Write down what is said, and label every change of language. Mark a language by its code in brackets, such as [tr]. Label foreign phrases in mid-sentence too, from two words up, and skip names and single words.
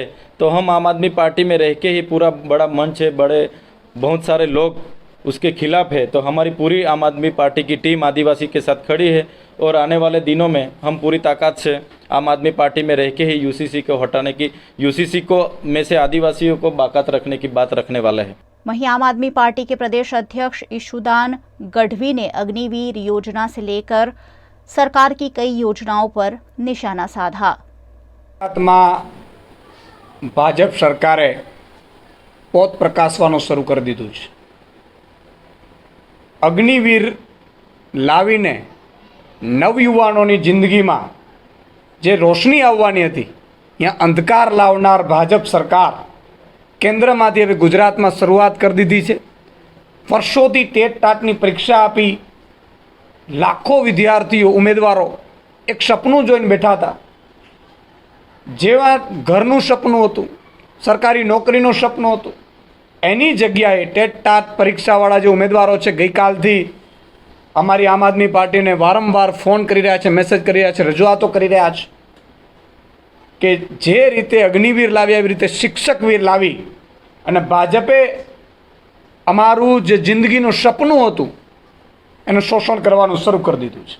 [hi] तो हम आम आदमी पार्टी में रह के ही पूरा बड़ा मंच है, बहुत सारे लोग उसके खिलाफ है, तो हमारी पूरी आम आदमी पार्टी की टीम आदिवासी के साथ खड़ी है और आने वाले दिनों में हम पूरी ताकत से आम आदमी पार्टी में रह के ही यूसीसी को हटाने की, यूसीसी को में से आदिवासियों को बाकात रखने की बात रखने वाले हैं। वहीं आम आदमी पार्टी के प्रदेश अध्यक्ष ईशुदान गढ़वी ने अग्निवीर योजना से लेकर सरकार की कई योजनाओं पर निशाना साधा। [gu] ભાજપ સરકારે પોત પ્રકાશવાનું શરૂ કર દીધું છે। અગ્નિવીર લાવીને નવયુવાનોની જિંદગીમાં જે રોશની આવવાની હતી ત્યાં અંધકાર લાવનાર ભાજપ સરકાર કેન્દ્રમાંથી હવે ગુજરાતમાં શરૂઆત કર દીધી છે। વર્ષોથી ટેટ ટાટની પરીક્ષા આપી લાખો વિદ્યાર્થીઓ ઉમેદવારો એક सपનું જોઈને બેઠા હતા। જેવા ઘરનું સપનું હતું, સરકારી નોકરીનું સપનું હતું, એની જગ્યાએ ટેટ ટાટ પરીક્ષાવાળા જે ઉમેદવારો છે ગઈકાલથી અમારી આમ આદમી પાર્ટીને વારંવાર ફોન કરી રહ્યા છે, મેસેજ કરી રહ્યા છે, રજૂઆતો કરી રહ્યા છે કે જે રીતે અગ્નિવીર લાવી એવી રીતે શિક્ષકવીર લાવી અને ભાજપે અમારું જે જિંદગીનું સપનું હતું એનું શોષણ કરવાનું શરૂ કરી દીધું છે।